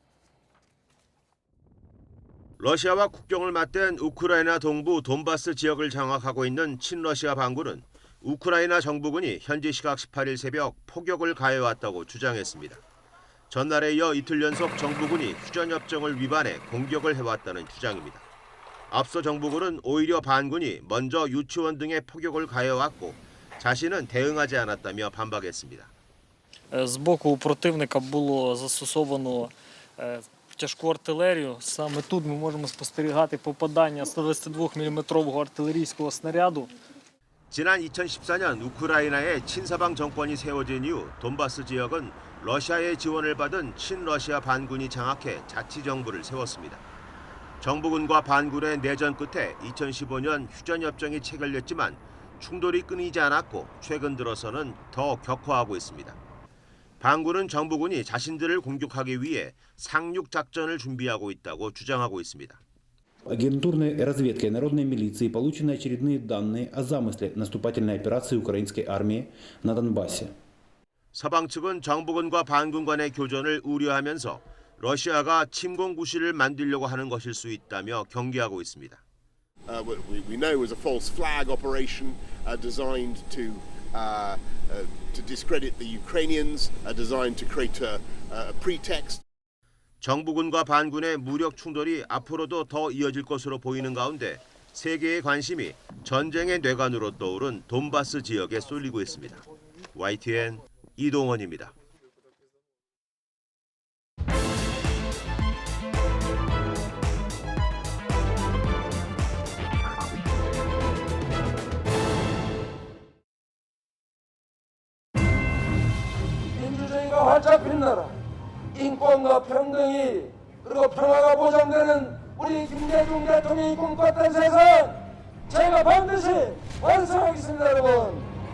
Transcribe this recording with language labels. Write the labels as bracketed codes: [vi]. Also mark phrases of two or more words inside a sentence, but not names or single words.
[ko] 러시아와 국경을 맞댄 우크라이나 동부 돈바스 지역을 장악하고 있는 친러시아 반군은 우크라이나 정부군이 현지 시각 18일 새벽 포격을 가해왔다고 주장했습니다. 전날에 이어 이틀 연속 정부군이 휴전협정을 위반해 공격을 해왔다는 주장입니다. 앞서 정부군은 오히려 반군이 먼저 유치원 등에 포격을 가해왔고 자신은 대응하지 않았다며 반박했습니다. [uk] З боку противника було застосовано тяжку артилерію. Саме тут ми можемо спостерігати попадання 122-мм артилерійського снаряду. [ko] 지난 2014년 우크라이나에 친서방 정권이 세워진 이후 돈바스 지역은 러시아의 지원을 받은 친러시아 반군이 장악해 자치정부를 세웠습니다. 정부군과 반군의 내전 끝에 2015년 휴전협정이 체결됐지만 충돌이 끊이지 않았고 최근 들어서는 더 격화하고 있습니다. 반군은 정부군이 자신들을 공격하기 위해 상륙작전을 준비하고 있다고 주장하고 있습니다. [ru] Агентурной разведкой народной милиции получены очередные данные о замысле наступательной операции украинской армии на Донбассе. [ko] 서방 측은 정부군과 반군 간의 교전을 우려하면서 러시아가 침공 구실을 만들려고 하는 것일 수 있다며 경계하고 있습니다. [en] We know it was a false flag operation designed to discredit the Ukrainians, designed to create a pretext. [ko] 정부군과 반군의 무력 충돌이 앞으로도 더 이어질 것으로 보이는 가운데 세계의 관심이 전쟁의 뇌관으로 떠오른 돈바스 지역에 쏠리고 있습니다. YTN 이동원입니다. 민주주의가 활짝 핀 나라, 인권과 평등이 그리고 평화가 보장되는 우리 김대중 대통령이 꿈꿨던 세상 제가 반드시 완성하겠습니다, 여러분.